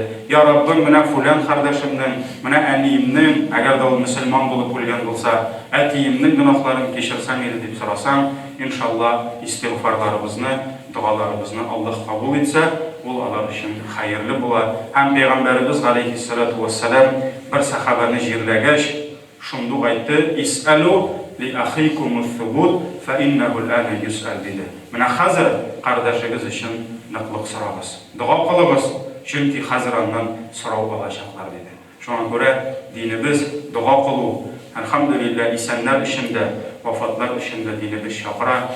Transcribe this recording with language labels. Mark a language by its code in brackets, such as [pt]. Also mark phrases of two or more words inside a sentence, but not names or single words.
[tt] Я Раббым, менә фулан кардәшемнең, менә әниемнең, әгәр дә ул мөселман булып үлгән булса, әтиемнең гөнаһларын кичерсәң иде дип сорасаң, иншалла, истигъфарларыбызны, дуаларыбызны Аллаһ кабул итсә, ул алар өчен хәерле була. Һәм Пәйгамбәрбез [ar] عليه الصلاة والسلام [tt] бер сахабаны җирләгәч, шундук әйтте: [ar] "اسألوا لأخيكم التثبيت فإنه الآن يسأل [tt] диде." Менә хәзер кардәшегез өчен ныклык сорагыз. Дуа кылыгыз, чөнки хәзер аннан сорау алачаклар диде. Шуңа күрә динебез дуа кылу, әлхәмдүлилләһ, исәннәр өчен дә, вафатлар өчен дә динебез чакыра.